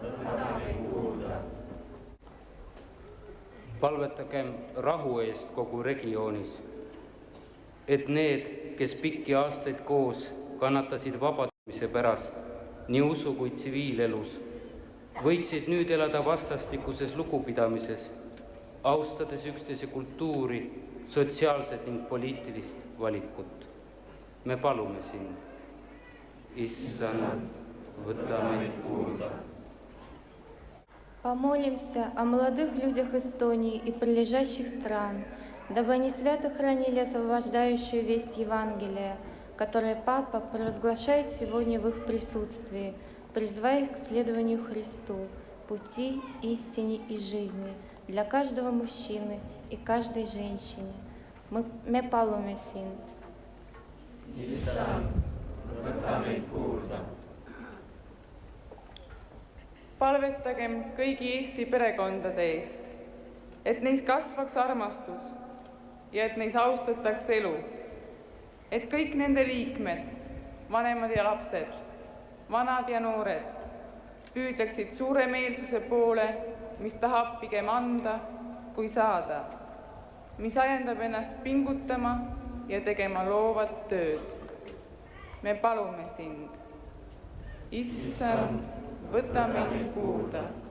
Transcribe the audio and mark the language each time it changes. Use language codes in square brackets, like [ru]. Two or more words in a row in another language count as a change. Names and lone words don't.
[et] palvetagem rahu eest kogu regioonis, et need, kes pikki aastaid koos kannatasid vabadumise pärast nii usu kui tsiviilelus, võiksid nüüd elada vastastikuses lugupidamises, austades üksteise kultuuri, sotsiaalset ning poliitilist valikut. Me palume sind, Issand, võta meid kuulda. [ru] Помолимся о молодых людях Эстонии и прилежащих стран, дабы они свято хранили освобождающую весть Евангелия, которое Папа провозглашает сегодня в их присутствии, призывая их к следованию Христу, пути, истине и жизни для каждого мужчины и каждой женщины. [et] Me palume sind. Issand, võta meid kuulda. Palvetagem kõigi Eesti perekondade eest, et neis kasvaks armastus ja et neis austataks elu, et kõik nende liikmed, vanemad ja lapsed, vanad ja noored, püüdleksid suuremeelsuse poole, mis tahab pigem anda kui saada, mis ajendab ennast pingutama ja tegema loovat tööd. Me palume sind, Issand, võta meid kuulda.